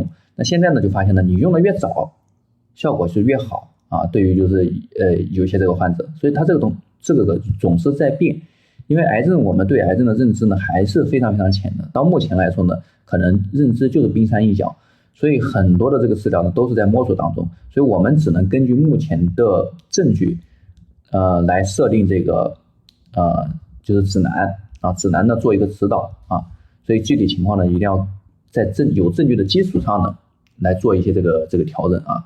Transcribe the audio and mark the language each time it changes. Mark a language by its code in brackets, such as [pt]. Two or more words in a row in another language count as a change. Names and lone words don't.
[zh] 那现在呢就发现呢，你用的越早效果是越好啊，对于就是有些这个患者，所以它这个总是在变。因为癌症我们对癌症的认知呢还是非常非常淺的，到目前來說呢可能認知就是冰山一角，所以很多的這個治療呢都是在摸索當中，所以我們只能根據目前的證據來設定這個就是指南啊，指南呢做一個指導啊，所以具體情況呢一定要在有證據的基礎上呢來做一些這個調整啊。